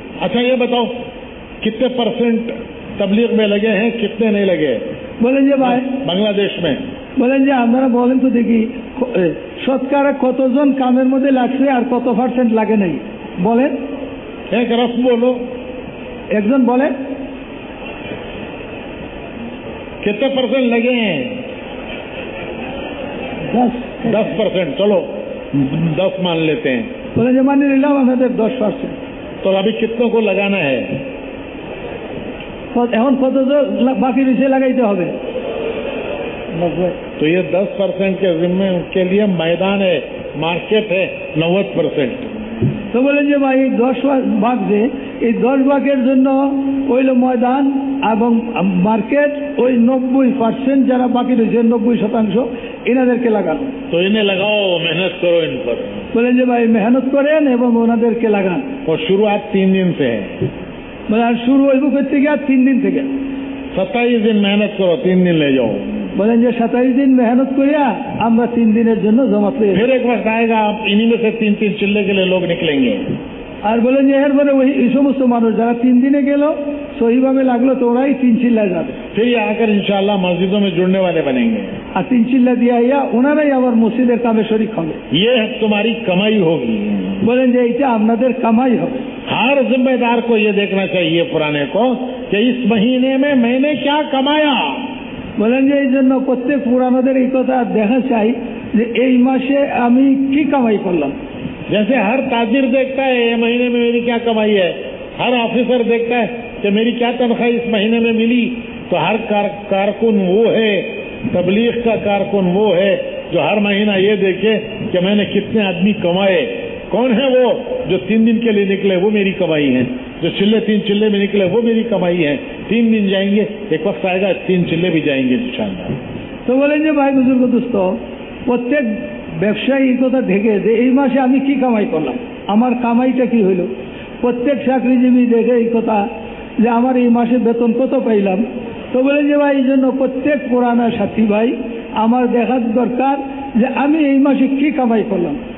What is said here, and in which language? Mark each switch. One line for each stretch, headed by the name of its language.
Hindi: अच्छा ये बताओ कितने % तबलीग में लगे हैं, कितने नहीं लगे?
Bangla: বলেন যে ভাই
Hindi: बांग्लादेश में
Bangla: বলেন যে আপনারা বলেন তো দেখি শতকরা কতজন কামের মধ্যে লাগছে আর কত % লাগে নাই বলেন।
Hindi: एक रफ बोलो,
Bangla: একজন বলেন
Hindi: कितने % लगे हैं? 10%। चलो 10 मान लेते हैं।
Bangla: বলেন যে মানি নিলাম আমাদের 10%।
Hindi: तो अभी कितनों को लगाना है?
Bangla: এখন কতজন বাকি রয়েছে লাগাইতে হবে?
Hindi: तो ये 10% के जिम्मे के लिए मैदान है, मार्केट है 90%।
Bangla: তো বলেন যে ভাই 10 ভাগ যে এই 10 ভাগের জন্য ওইল ময়দান এবং মার্কেট, ওই 90% যারা বাকি রয়েছে 90% এনাদেরকে লাগানো।
Hindi: तो इन्हें लगाओ, मेहनत करो इन पर।
Bangla: বলেন যে ভাই মেহনত করেন এবং ওনাদেরকে লাগান।
Hindi: और शुरुआत 3 दिन से है।
Bangla: বলে আর শুরু হইব করতে গিয়ে 3 দিন থেকে।
Hindi: 27 दिन मेहनत करो, 3 दिन ले जाओ।
Bangla: বলেন যে 27 দিন মেহনত করিয়া আমরা 3 দিনের জন্য জমা পেয়ে।
Hindi: फिर एक वक्त आएगा आप इन्हीं में से 3-3 चिल्ले के लिए लोग निकलेंगे।
Bangla: আর বলেন যে এরপরে ওই এই সমস্ত মানুষ যারা 3 দিনে গেল সহিভাবে লাগলো তো ওরাই 3 চিল্লায় যাবে।
Hindi: फिर ये आकर इंशाल्लाह मस्जिदों में जुड़ने वाले बनेंगे।
Bangla: আর 3 চিল্লা দিয়ে আইয়া ওনারাই আবার মসজিদের কামে শরীক হবে।
Hindi: ये तुम्हारी कमाई होगी।
Bangla: বলেন যে এইটা আপনাদের কামাই হবে।
Hindi: हर जिम्मेदार को ये देखना चाहिए पुराने को कि इस महीने में मैंने क्या कमाया।
Bangla: বলেন যে এই জন্য প্রত্যেক পুরানোদের এই কথা দেখা চাই যে এই মাসে আমি কি কামাই করলাম।
Hindi: जैसे हर ताजिर देखता है ये महीने में मेरी क्या कमाई है, हर ऑफिसर देखता है कि मेरी क्या तनख्वाह इस महीने में मिली, तो हर कारकुन वो है, तबलीग का कारकुन वो है जो हर महीना ये देखे कि मैंने कितने आदमी कमाए। कौन है वो जो 3 दिन के लिए निकले, वो मेरी कमाई है। जो 3 चिल्ले में निकले वो मेरी कमाई है। 3 दिन जाएंगे, एक वक्त आएगा 3 चिल्ले भी जाएंगे इंशाअल्लाह।
Bangla: তো বলেন যে ভাই বুজুর্গ দোস্ত প্রত্যেক ব্যবসায়ী এই কথা দেখে যে এই মাসে আমি কি কামাই করলাম, আমার কামাইটা কি হইল। প্রত্যেক চাকরিজীবী দেখে এই কথা যে আমার এই মাসে বেতন কত পাইলাম। তো বলেন যে ভাই এই জন্য প্রত্যেক পুরানা সাথী ভাই আমার দেখার দরকার যে আমি এই মাসে কি কামাই করলাম।